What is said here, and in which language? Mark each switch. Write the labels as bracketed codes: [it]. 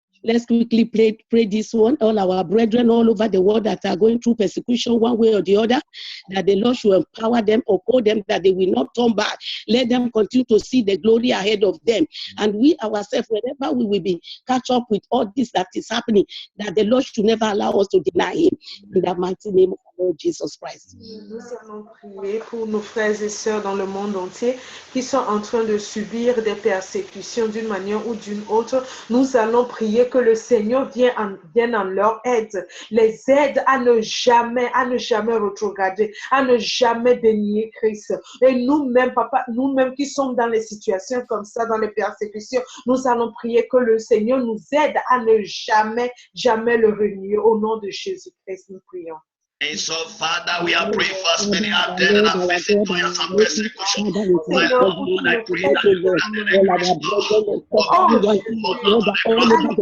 [en] Let's quickly pray this one. All our brethren all over the world that are going through persecution one way or the other, that the Lord should empower them, uphold them, that they will not turn back. Let them continue to see the glory ahead of them. And we ourselves, wherever we will be, catch up with all this that is happening, that the Lord should never allow us to deny Him. In the mighty name of our Lord Jesus Christ. [fr] Nous allons prier pour nos frères et sœurs dans le monde entier qui sont en train de subir des persécutions d'une manière ou d'une autre. Nous allons prier que le Seigneur vienne en leur aide, les aide à ne jamais rétrograder, à ne jamais dénier Christ. Et nous-mêmes, papa, nous-mêmes qui sommes dans les situations comme ça, dans les persécutions, nous allons prier que le Seigneur nous aide à ne jamais le renier. Au nom de Jésus-Christ, nous prions. [en] And so, Father, we are praying for as many out there that are facing trials and persecution. My Lord, I pray that you will increase God of the people to the cross.